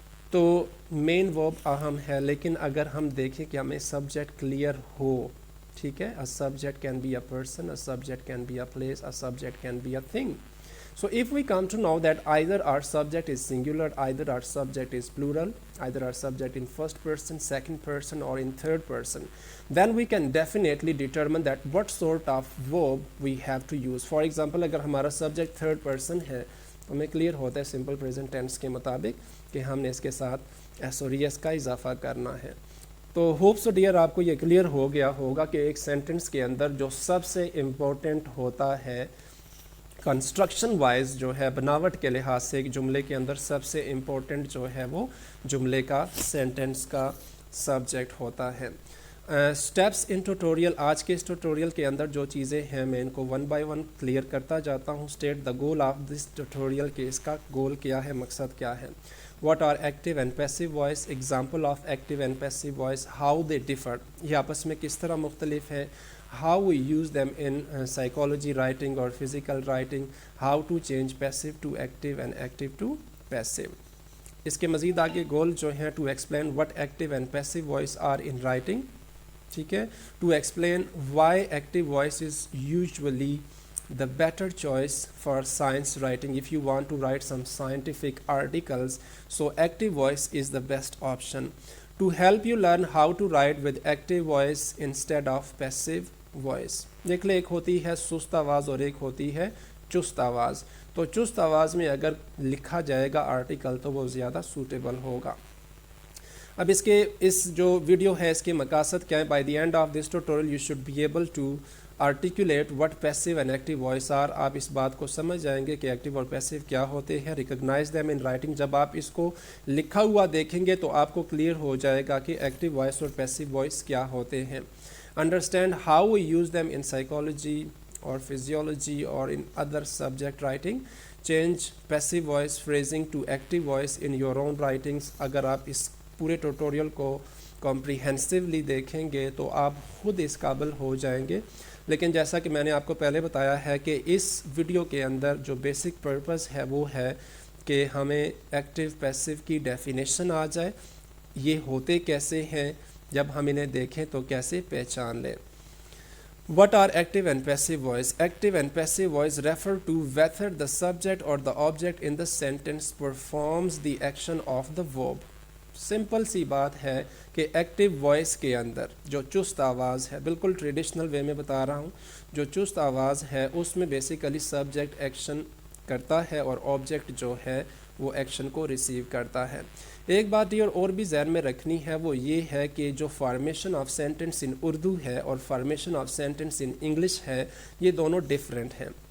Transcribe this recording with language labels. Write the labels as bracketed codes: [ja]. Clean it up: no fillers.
[ur] تو مین ورب اہم ہے, لیکن اگر ہم دیکھیں کہ ہمیں سبجیکٹ کلیئر ہو, ٹھیک ہے, [en] a subject can be a person, a subject can be a place, a subject can be a thing. So if we come to know that either our subject is singular, either our subject is plural, either our subject in first person, second person or in third person, then we can definitely determine that what sort of verb we have to use. For example, [ur] اگر ہمارا subject third person ہے تو ہمیں clear ہوتا ہے simple present tense کے مطابق کہ ہم نے اس کے ساتھ ایس اور ایس کا اضافہ کرنا ہے. تو ہوپ سو ڈیئر آپ کو یہ کلیئر ہو گیا ہوگا کہ ایک سینٹنس کے اندر جو سب سے امپورٹنٹ ہوتا ہے کنسٹرکشن وائز جو ہے بناوٹ کے لحاظ سے ایک جملے کے اندر سب سے امپورٹنٹ جو ہے وہ جملے کا سینٹنس کا سبجیکٹ ہوتا ہے. [en] steps in tutorial, [ur] آج کے اس ٹیوٹوریل کے اندر جو چیزیں ہیں میں ان کو 1 by 1 کلیئر کرتا جاتا ہوں. [en] state the goal of this tutorial [ur] کہ اس کا گول کیا ہے, مقصد کیا ہے. [en] what are active and passive voice, example of active and passive voice, how they differ, [ur] یہ آپس میں کس طرح مختلف ہے, [en] how we use them in psychology writing or physical writing, how to change passive to active and active to passive. [ur] اس کے مزید آگے گول جو ہیں [en] to explain what active and passive voice are in writing, ٹھیک ہے, to explain why active voice is usually the better choice for science writing. If you want to write some scientific articles, so active voice is the best option. To help you learn how to write with active voice instead of passive voice. [ur] دیکھ لیں, ایک ہوتی ہے سست آواز اور ایک ہوتی ہے چست آواز. تو چست آواز میں اگر لکھا جائے گا آرٹیکل تو وہ زیادہ سوٹیبل ہوگا. اب اس جو ویڈیو ہے اس کے مقاصد کیا ہے. [en] By the end of this tutorial you should be able to articulate what passive and active voice are. [ur] آپ اس بات کو سمجھ جائیں گے کہ ایکٹیو اور پیسیو کیا ہوتے ہیں. [en] recognize them in writing, [ur] جب آپ اس کو لکھا ہوا دیکھیں گے تو آپ کو کلیئر ہو جائے گا کہ ایکٹیو وائس اور پیسیو وائس کیا ہوتے ہیں. [en] understand how we use them in psychology or physiology or in other subject writing. change passive voice phrasing to active voice in your own writings. [ur] اگر آپ اس پورے ٹیوٹوریل کو کمپریہنسولی دیکھیں گے تو آپ خود اس قابل ہو جائیں گے. لیکن جیسا کہ میں نے آپ کو پہلے بتایا ہے کہ اس ویڈیو کے اندر جو بیسک پرپس ہے وہ ہے کہ ہمیں ایکٹیو پیسیو کی ڈیفینیشن آ جائے, یہ ہوتے کیسے ہیں, جب ہم انہیں دیکھیں تو کیسے پہچان لیں. [en] What are active and passive voice? Active and passive voice refer to whether the subject or the object in the sentence performs the action of the verb. [ur] Simple سی بات ہے کہ ایکٹیو وائس کے اندر جو چست آواز ہے, بالکل ٹریڈیشنل وے میں بتا رہا ہوں, جو چست آواز ہے اس میں بیسیکلی سبجیکٹ ایکشن کرتا ہے اور آبجیکٹ جو ہے وہ ایکشن کو ریسیو کرتا ہے. ایک بات یہ اور بھی ذہن میں رکھنی ہے وہ یہ ہے کہ جو فارمیشن آف سینٹنس ان اردو ہے اور formation of sentence in English ہے یہ دونوں ڈفرینٹ ہیں.